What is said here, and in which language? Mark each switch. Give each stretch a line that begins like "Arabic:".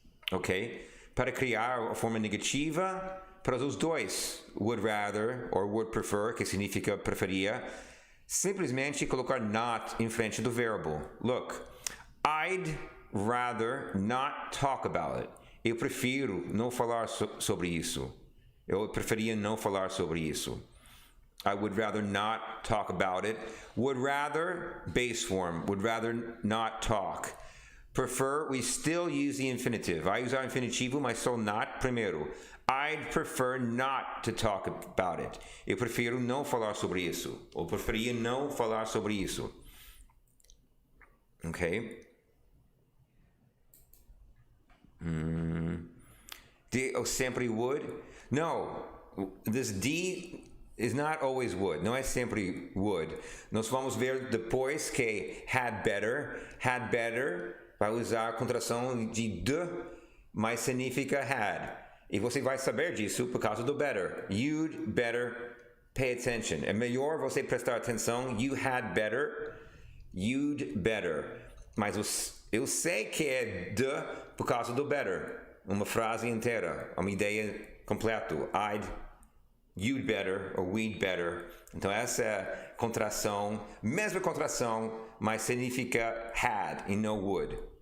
Portuguese: Ok? Para criar a forma negativa, para os dois, would rather or would prefer, que significa preferia, simplesmente colocar not em frente do verbo.
English: Look, I'd rather not talk about it.
Portuguese: Eu prefiro não falar sobre isso. Eu preferia não falar sobre isso.
English: I would rather not talk about it. Would rather, base form, would rather not talk. Prefer, we still use the infinitive.
Portuguese: Vai usar o infinitivo, mas só not primeiro.
English: I'd prefer not to talk about it.
Portuguese: Eu prefiro não falar sobre isso. Ou preferia não falar sobre isso.
English: Okay?
Portuguese: Sempre would?
English: No. This D is not always would.
Portuguese: Não é sempre would. Nós vamos ver depois que had better vai usar a contração de de, mas significa had. E você vai saber disso por causa do better.
English: You'd better pay attention.
Portuguese: É melhor você prestar atenção.
English: You had better. You'd better.
Portuguese: Mas eu sei que é de por causa do better. Uma frase inteira. Uma ideia completa.
English: You'd better, or we'd better.
Portuguese: Então essa é a contração, mesma contração, mas significa had e não would.